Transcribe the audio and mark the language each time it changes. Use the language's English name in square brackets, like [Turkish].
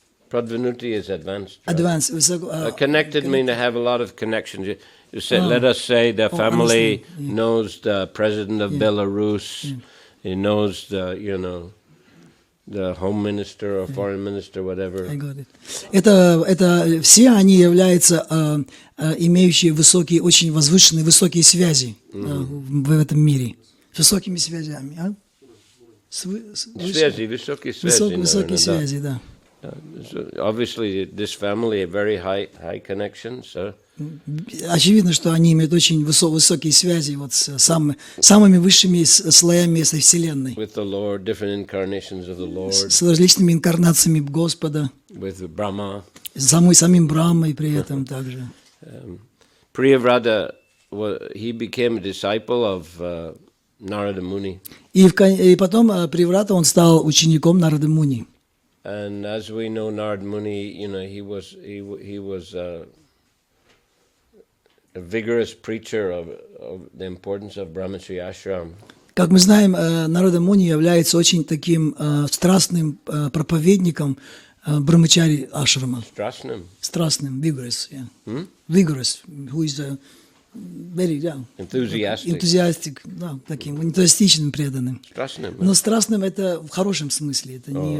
[English] Pradvanuti is advanced. Right? Advanced. Connected mean to have a lot of connections. You say, let us say the family knows the president of Belarus. He knows the home minister or foreign minister, whatever. I got it. [Russian] Это все они являются имеющие высокие, очень возвышенные, высокие связи в этом мире. С высокими связями. Связи, высокие связи. Высокие связи, да. [English] So obviously, this family a very high connection. So. [Russian] Очевидно, что они имеют очень высокие связи вот с самыми высшими слоями этой вселенной. [English] With the Lord, different incarnations of the Lord. [Russian] С различными инкарнациями Господа. [English] With Brahma. [Russian] Самим Брахмой при этом также. [English] Priyavrata, he became a disciple of Narada Muni. [Russian] И потом Прияврата он стал учеником Нарады Муни. [English] And as we know, Narada Muni, he was a vigorous preacher of the importance of Brahmacharya ashram. [Russian] Как мы знаем, Нарада Муни является очень таким страстным проповедником Брахмачари ашрама. Strasным. Страстным, [English] vigorous, yeah. Vigorous, who is very, yeah, Enthusiastic. enthusiastic, [Russian] да, таким энтузиастичным преданным. Страстным. Но страстным это в хорошем смысле, это не